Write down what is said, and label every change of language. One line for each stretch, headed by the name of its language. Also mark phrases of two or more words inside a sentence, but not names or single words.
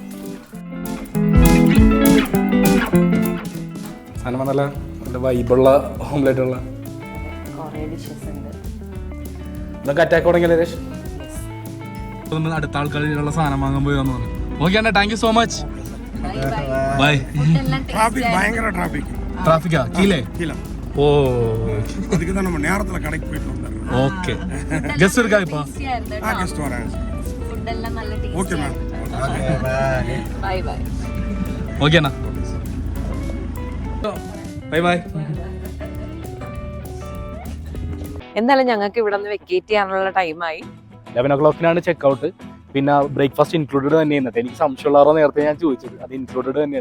Malayalam: സാധനം നല്ല നല്ല വൈബുള്ള ഓംലെറ്റ് ഉള്ള കുറേ ഡിഷസ് ഉണ്ട്. ഇതൊക്കെ അറ്റാക്ക് തുടങ്ങിയല്ലേ രേഷ്? നമ്മൾ അടുത്ത ആൾക്കാരുള്ള സാധനം വാങ്ങാൻ പോയി വന്നു. ഓക്കെ അണ്ണാ,
English: thank you so much. bye.
Tamil: பயங்கர டிராபிக்.
Malayalam: ട്രാഫിക്കാ? കീലേ? ഓ
Tamil: அதுக்கு தான் நம்ம நேரத்துல கடைக்கு போயிட்டு வந்தோம்.
Malayalam: ഓക്കെ. ഗസ്റ്റ് എടുക്കാ ഇപ്പൊ?
Tamil: கெஸ்ட் வராங்க.
Malayalam: ഫുഡെല്ലാം നല്ല
English: okay ma'am. bye bye.
Malayalam: ഓക്കെ അണ്ണാ,
English: bye bye.
Malayalam: എന്തായാലും ഞങ്ങൾക്ക് ഇവിടെ നിന്ന് വെക്കേറ്റ് ചെയ്യാനുള്ള ടൈമായി.
English: 11 o'clock check out.
Malayalam: പിന്നെ
English: breakfast included
Malayalam: തന്നെയാണ്. എനിക്ക് സംശയമുള്ളവരോ നേരത്തെ ഞാൻ ചോദിച്ചത്, അത് ഇൻക്ലൂഡഡ് തന്നെയാണ്.